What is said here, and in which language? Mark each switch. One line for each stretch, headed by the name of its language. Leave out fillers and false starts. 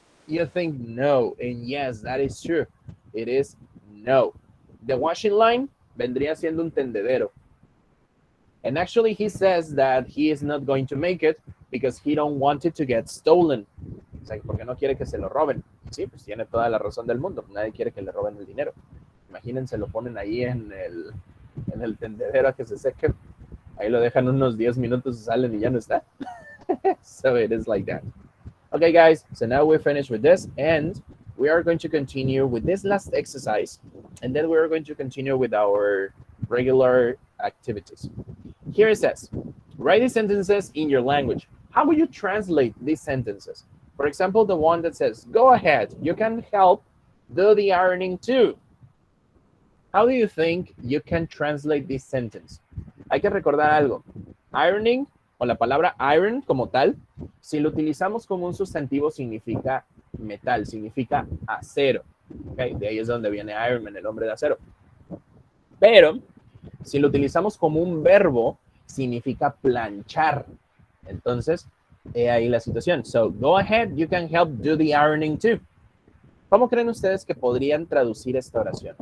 English: You think no, and yes, that is true. It is no. The washing line
Spanish: vendría siendo un tendedero.
English: And actually he says that he is not going to make it because he don't want it to get stolen.
Spanish: O sea, porque no quiere que se lo roben. Sí, pues tiene toda la razón del mundo. Nadie quiere que le roben el dinero. Imagínense, lo ponen ahí en el tendedero a que se seque. Ahí lo dejan unos 10 minutos y salen y ya no está.
English: So it is like that. Okay, guys, so now we're finished with this, and we are going to continue with this last exercise, and then we're going to continue with our regular activities. Here it says, write these sentences in your language. How would you translate these sentences? For example, the one that says, go ahead, you can help do the ironing too. How do you think you can translate this sentence?
Spanish: Hay que recordar algo. Ironing, o la palabra iron como tal, si lo utilizamos como un sustantivo significa metal, significa acero. Okay, de ahí es donde viene Iron Man, el hombre de acero. Pero si lo utilizamos como un verbo, significa planchar. Entonces, ahí la situación.
English: So, go ahead, you can help do the ironing too.
Spanish: ¿Cómo creen ustedes que podrían traducir esta oración?